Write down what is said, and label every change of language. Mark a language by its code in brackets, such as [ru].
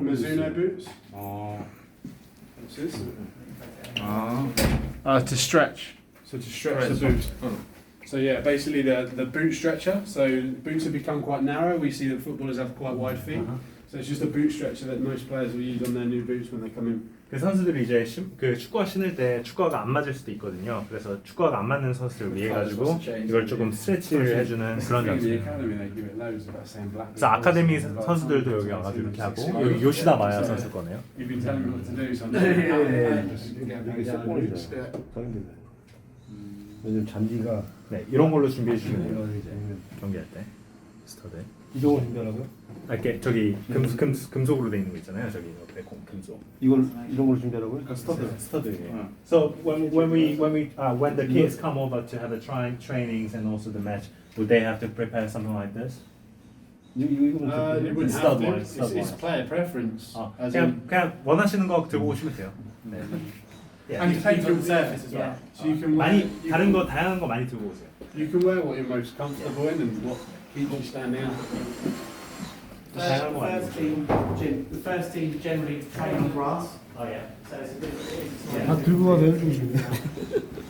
[en] Mizuno boots. What's this? To stretch. So to stretch the boot. So yeah, basically the boot stretcher. So boots have become quite narrow. We see that footballers have quite wide feet. So it's just a boot stretcher that most players will use on their new boots when they come in. [ko] 그 선수들이 이제 그 축구화 신을 때 축구화가 안 맞을 수도 있거든요. 그래서 축구화가 안 맞는 선수들을 위해 가지고 이걸 조금 스트레치를 해주는 그런 장소예요. 그래서 아카데미 선수들도 여기 와가지고 이렇게 하고 여기 요시다 마야 선수 거네요. 요즘 잔디가 네, 이런 걸로 준비해 주시면 돼요. 경기할 때 스터드. 이동을 준비하라고요? 이렇게 저기 금속으로 돼 있는 거 있잖아요. 저기 옆에 금속. 이런 걸로 준비하라고요? 스터드. [en] So when the kids come over to have the trainings and also the match, would they have to prepare something like this? You wouldn't have to. It's player preference. [ko] 그냥 원하시는 거 들고 오시면 돼요. 네. [en] And depends on the surface as well. So you can [ko] 많이 다른 거 다양한 거 많이 들고 오세요. [en] You can wear what you're most comfortable in and what keeps you standing out. The first team generally train on grass. Oh yeah. So it's a bit. [ko] 다 들고 가세요.